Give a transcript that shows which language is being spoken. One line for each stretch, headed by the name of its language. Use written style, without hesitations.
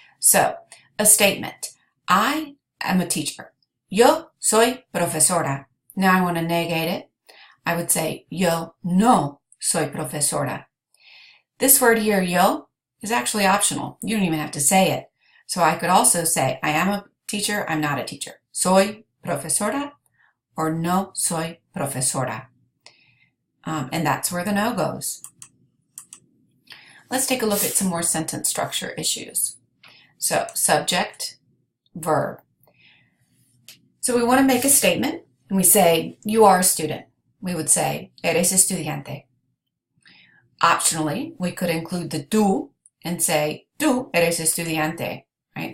English: So, a statement. I am a teacher.
Spanish: Yo soy profesora.
English: Now I want to negate it. I would say,
Spanish: yo no soy profesora.
English: This word here, yo, is actually optional. You don't even have to say it. So I could also say, I am a teacher, I'm not a teacher.
Spanish: Soy profesora or no soy profesora.
English: And that's where the no goes. Let's take a look at some more sentence structure issues. So, subject, verb. So we want to make a statement, and we say, you are a student. We would say, eres estudiante. Optionally, we could include the tú and say,
Spanish: tú eres estudiante.
English: Right?